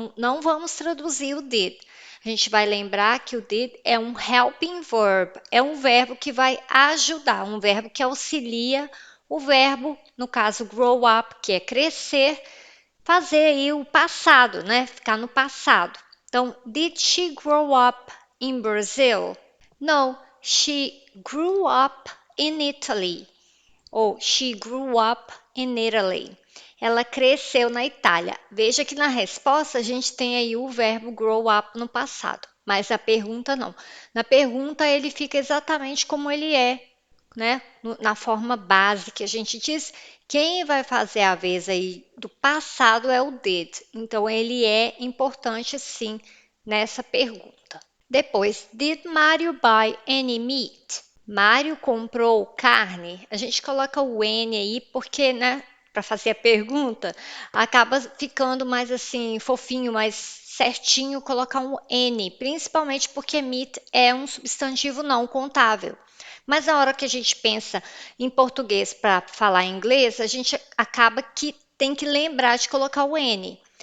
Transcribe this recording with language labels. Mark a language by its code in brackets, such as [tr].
[pt] Não vamos traduzir o did. A gente vai lembrar que o did é um helping verb, é um verbo que vai ajudar, um verbo que auxilia o verbo, no caso grow up, que é crescer, fazer aí o passado, né? Ficar no passado. Então, [en] did she grow up in Brazil? No, she grew up in Italy. Ou she grew up in Italy. [pt] Ela cresceu na Itália. Veja que na resposta a gente tem aí o verbo grow up no passado, mas a pergunta não. Na pergunta ele fica exatamente como ele é, né? Na forma base que a gente diz. Quem vai fazer a vez aí do passado é o did. Então ele é importante sim nessa pergunta. Depois, [en] did Mario buy any meat? [pt] Mário comprou carne? A gente coloca o N aí porque, né, para fazer a pergunta, acaba ficando mais assim, fofinho, mais certinho colocar um N, principalmente porque meat é um substantivo não contável. Mas na hora que a gente pensa em português para falar em inglês, a gente acaba que tem que lembrar de colocar o N.